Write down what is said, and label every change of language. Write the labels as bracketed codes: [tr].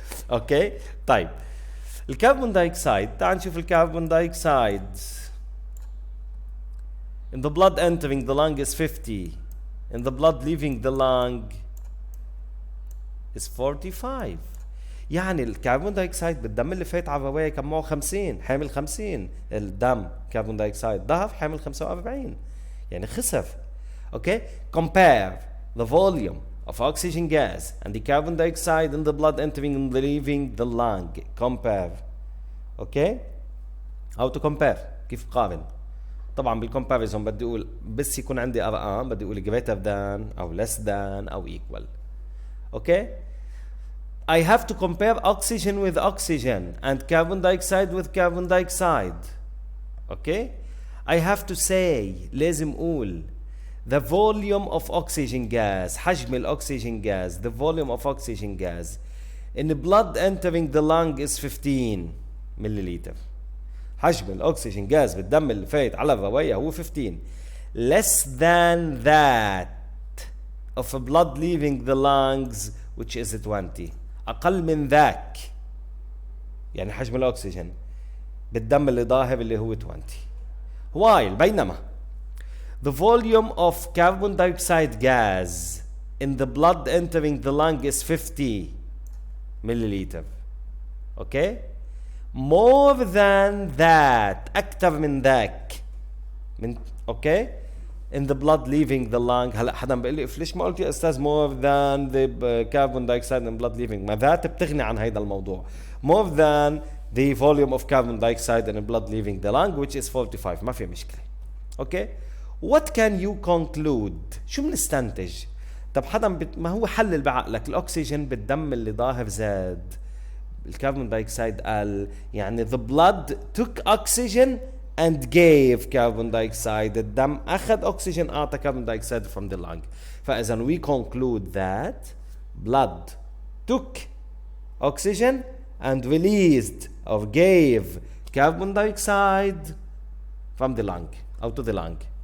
[ar] okay طيب الكربون دايوكسيد تعال نشوف الكربون دايوكسيد. [en] In the blood entering the lung is 50. In the blood leaving the lung is 45. [ar] يعني الكربون دايوكسيد بالدم اللي فات على الرواية كان معه 50 حامل 50 الدم كربون دايوكسيد ظهر حامل 45 يعني خسر. [en] Okay compare the volume of oxygen gas and the carbon dioxide in the blood entering and leaving the lung. Compare. Okay how to compare [ar] كيف قارن. طبعا بالcomparison بدي اقول بس يكون عندي ارقام بدي اقول [en] greater than [ar] او [en] less than [ar] او equal. [en] Okay I have to compare oxygen with oxygen and carbon dioxide with carbon dioxide. Okay I have to say [ar] لازم اقول [en] the volume of oxygen gas [ar] حجم الأكسجين [en] gas the volume of oxygen gas in the blood entering the lung is 15 millilitre. [ar] حجم الأكسجين gas بالدم اللي فايت على الرواية هو [en] 15 less than that of blood leaving the lungs which is 20. [ar] أقل من ذاك يعني حجم الأكسجين بالدم اللي ظاهر اللي هو 20. [en] while بينما the volume of carbon dioxide gas in the blood entering the lung is 50 milliliter. Okay more than that [ar] أكثر من ذاك من [en] okay in the blood leaving the lung. [ar] هلا حدا بيقول لي ليش ما قلت يا استاذ [en] more than the carbon dioxide in blood leaving. [ar] ما ذات بتغني عن هذا الموضوع. [en] more than the volume of carbon dioxide in the blood leaving the lung which is 45. [ar] ما في مشكلة. [en] okay what can you conclude. [ar] شو بنستنتج. طب حدا ما هو حلل بعقلك الأكسجين بالدم اللي ظاهر زاد الكربون دايوكسيد قل يعني [en] the blood took oxygen and gave carbon dioxide. [ar] الدم أخذ أكسجين أعطى [en] carbon dioxide from the lung. فإذا we conclude that blood took oxygen and released or gave carbon dioxide from the lung out to the lung.